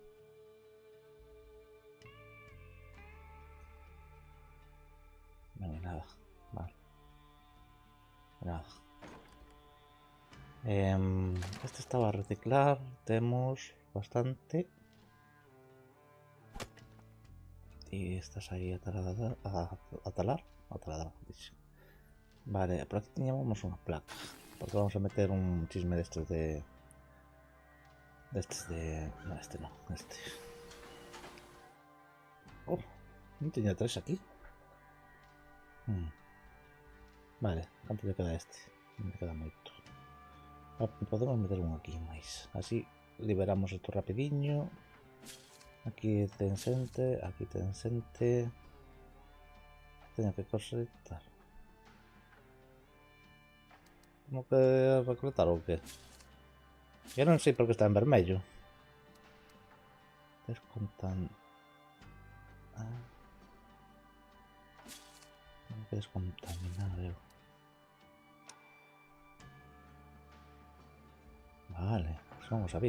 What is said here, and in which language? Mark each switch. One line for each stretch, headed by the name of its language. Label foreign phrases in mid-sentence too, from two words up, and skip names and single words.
Galician: Non hai nada. Vale.
Spanish: Nada. Este estaba a reciclar.
Galician: Temos bastante.
Spanish: Y estás ahí a talar. Vale, por aquí teníamos una placa. Porque vamos a meter un chisme de estos de... No, este no. Este. Oh, no tenía 3 aquí. Vale, ¿cuánto le queda este?
Galician: Me queda moito. Podemos meter un aquí máis.
Spanish: Así liberamos esto rapidiño. Aquí Tencente, aquí Tencente. Tengo que cosechar. ¿Tengo que reclutar o qué?
Galician: Yo non sei por que está en vermello. Descontan...
Spanish: Ah, tengo que descontaminar eu. Vale, eso no lo sabía.